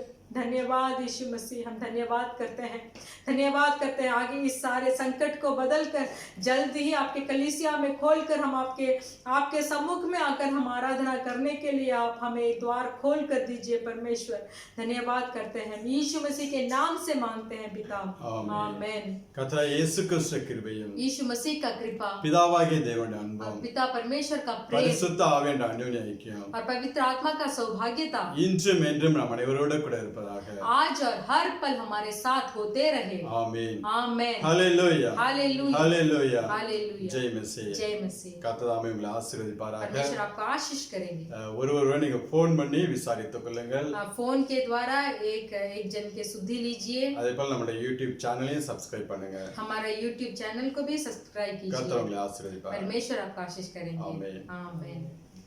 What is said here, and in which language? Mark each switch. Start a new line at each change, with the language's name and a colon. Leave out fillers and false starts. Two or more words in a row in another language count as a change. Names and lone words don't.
Hindi: धन्यवाद यीशु मसीह, हम धन्यवाद करते हैं, धन्यवाद करते हैं। आगे इस सारे संकट को बदल कर जल्द ही आपके कलीसिया में खोल कर हम आपके सम्मुख में आकर हम आराधना करने के लिए आप हमें एक द्वार खोल कर दीजिए परमेश्वर। धन्यवाद करते हैं, यीशु मसीह के नाम से मांगते हैं पिता, आमीन।
Tamil: கர்த்தராகிய இயேசு கிறிஸ்து கிருபையும்
Hindi: यीशु मसीह का कृपा,
Tamil: பிதாவாகிய தேவனுடைய அன்பும்
Hindi: पिता परमेश्वर का प्रेम
Tamil: பரிசுத்த ஆவியின் அந்யோன்ய ஐக்கியம்
Hindi: और पवित्र आत्मा का सौभाग्यता
Tamil: இன்றும் என்றும் நம் அனைவரோடு கூட இருப்பதாக।
Hindi: आज और हर पल हमारे साथ होते रहे,
Tamil: ஆமென்,
Hindi: आमीन,
Tamil: ஹalleluya,
Hindi: हालेलुया,
Tamil: ஹalleluya,
Hindi: हालेलुया, जय मसीह, जय मसीह।
Tamil: கர்த்தர் தாமே உங்களை ஆசீர்வதிப்பாராக।
Hindi: परमेश्वर आपको आशीष करेंगे।
Tamil: ஒருவரை நீங்க ஃபோன் பண்ணி விசாரித்துக் கொள்ளுங்கள்।
Hindi: फोन के द्वारा एक जन के सुधि लीजिए।
Tamil: அதேபோல நம்முடைய யூடியூப் சேனலையும் சப்ஸ்கிரைப் பண்ணுங்க।
Hindi: हमारा यूट्यूब चैनल को भी सब्सक्राइब कीजिए।
Tamil: கர்த்தர் உங்களை ஆசீர்வதிப்பார்।
Hindi: परमेश्वर आपको आशीष करेंगे, आमीन। आमीन।